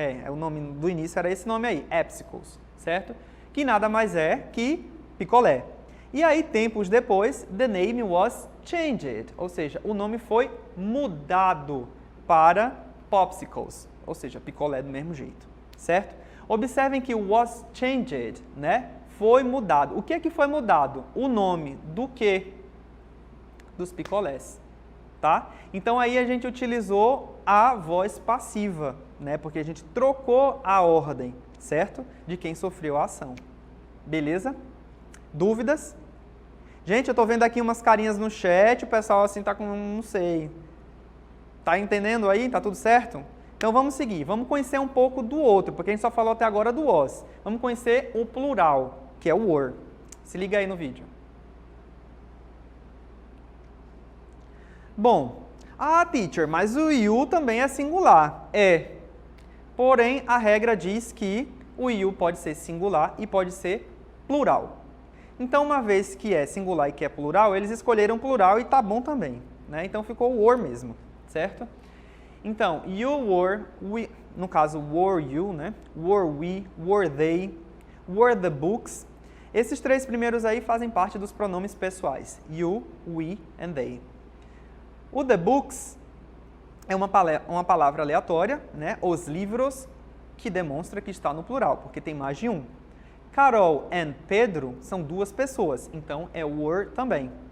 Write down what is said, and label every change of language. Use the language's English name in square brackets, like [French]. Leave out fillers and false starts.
[Portuguese] O nome do início era esse nome aí, Epsicles, certo? Que nada mais é que picolé. E aí, tempos depois, [English] the name was changed, [Portuguese] ou seja, o nome foi mudado para Popsicles, ou seja, picolé do mesmo jeito, certo? Observem que o [English] was changed, [Portuguese] né? Foi mudado. O que é que foi mudado? O nome do quê? Dos picolés. Tá? Então aí a gente utilizou a voz passiva, né? Porque a gente trocou a ordem, certo? De quem sofreu a ação. Beleza? Dúvidas? Gente, eu tô vendo aqui umas carinhas no chat, o pessoal assim tá com, não sei. Tá entendendo aí? Tá tudo certo? Então vamos seguir, vamos conhecer um pouco do outro, porque a gente só falou até agora do was. Vamos conhecer o plural, que é o were. Se liga aí no vídeo. Bom, teacher, mas o you também é singular. É. Porém, a regra diz que o you pode ser singular e pode ser plural. Então, uma vez que é singular e que é plural, eles escolheram plural e tá bom também. Né? Então, ficou o were mesmo, certo? Então, [English] you were, we, [Portuguese] no caso, [English] were you, [Portuguese] né? [English] Were we, were they, were the books. [Portuguese] Esses três primeiros aí fazem parte dos pronomes pessoais. [English] You, we and they. [Portuguese] O the books é uma palavra aleatória, né? Os livros, que demonstra que está no plural, porque tem mais de um. Carol e Pedro são duas pessoas, então é were também.